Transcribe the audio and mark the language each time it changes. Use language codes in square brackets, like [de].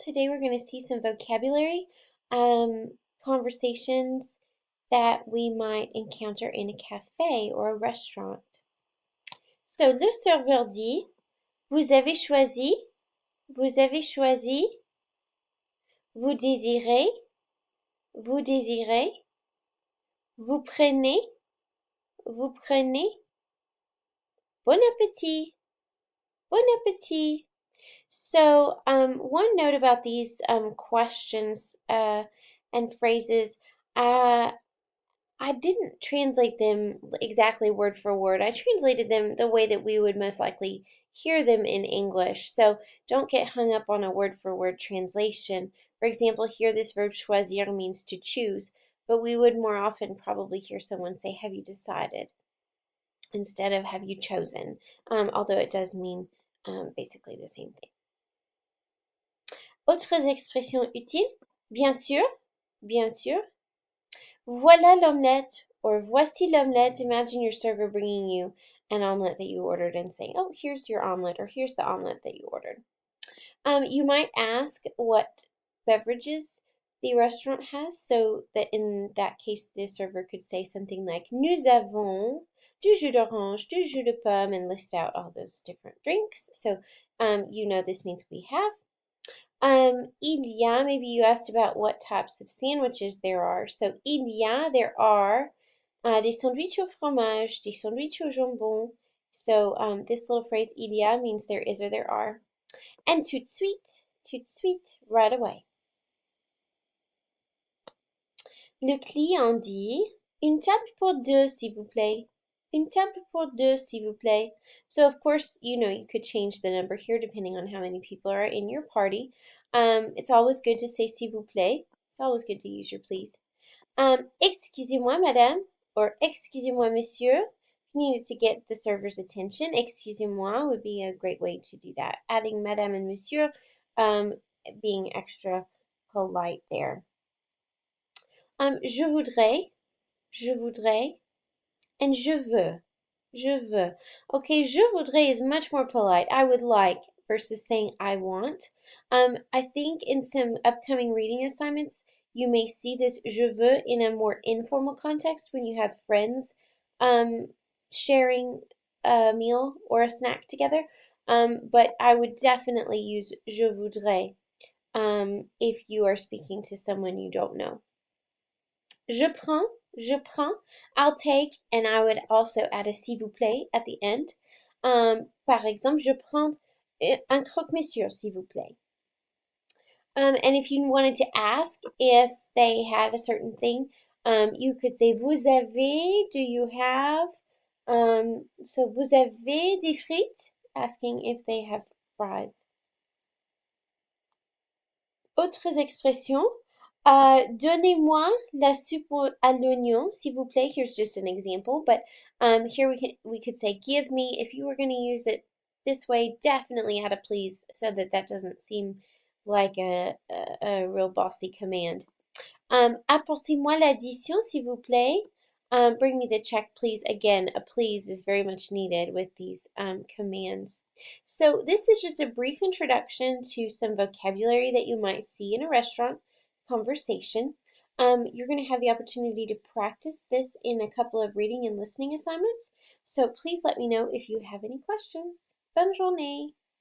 [en] Today we're going to see some vocabulary conversations that we might encounter in a cafe or a restaurant. [fr] So, le serveur dit, vous avez choisi, vous avez choisi, vous désirez, vous désirez, vous prenez, vous prenez, bon appétit, bon appétit. [en] So, one note about these questions and phrases, I didn't translate them exactly word for word. I translated them the way that we would most likely hear them in English. So don't get hung up on a word for word translation. For example, here this verb choisir means to choose, but we would more often probably hear someone say, have you decided? Instead of have you chosen? Although it does mean basically the same thing. [fr] Autres expressions utiles, bien sûr, bien sûr. Voilà l'omelette, or voici l'omelette. [en] Imagine your server bringing you an omelette that you ordered and saying, oh, here's your omelette, or here's the omelette that you ordered. You might ask what beverages the restaurant has, so that in that case, the server could say something like, [fr] nous avons du jus d'orange, du jus de pomme, [en] and list out all those different drinks. So you know this means we have. [fr] Il y a, [en] maybe you asked about what types of sandwiches there are. [fr] So, il y a, [en] there are [fr] des sandwiches au fromage, des sandwiches au jambon. [en] So, this little phrase, [fr] il y a, [en] means there is or there are. And [fr] tout de suite, [en] right away. [fr] Le client dit, une table pour deux, s'il vous plaît. Une table pour deux, s'il vous plaît. [en] So, of course, you know, you could change the number here depending on how many people are in your party. It's always good to say [fr] s'il vous plaît. [en] It's always good to use your please. [fr] Excusez-moi, madame, or excusez-moi, monsieur. [en] If you needed to get the server's attention, excusez-moi would be a great way to do that. Adding madame and monsieur, being extra polite there. [fr] Je voudrais, [en] and [fr] je veux. [en] Okay, [fr] je voudrais [en] is much more polite. I would like versus saying I want. I think in some upcoming reading assignments, you may see this [fr] je veux [en] in a more informal context when you have friends sharing a meal or a snack together. But I would definitely use [fr] je voudrais [en] if you are speaking to someone you don't know. [fr] Je prends, [en] I'll take, and I would also add a [fr] s'il vous plaît [en] at the end. [fr] Par exemple, je prends un croque-monsieur, s'il vous plaît. [en] And if you wanted to ask if they had a certain thing, you could say, [fr] vous avez, [en] do you have? So, [fr] vous avez des frites? [en] Asking if they have fries. [fr] Autres expressions. Donnez-moi la soupe à l'oignon, s'il vous plaît. [en] Here's just an example, but here we could say give me. If you were going to use it this way, definitely add a please so that doesn't seem like a real bossy command. [fr] Apportez-moi l'addition, s'il vous plaît. [en] Bring me the check, please. Again, a please is very much needed with these commands. So this is just a brief introduction to some vocabulary that you might see in a restaurant conversation. You're going to have the opportunity to practice this in a couple of reading and listening assignments. So please let me know if you have any questions. [fr] Bonne journée!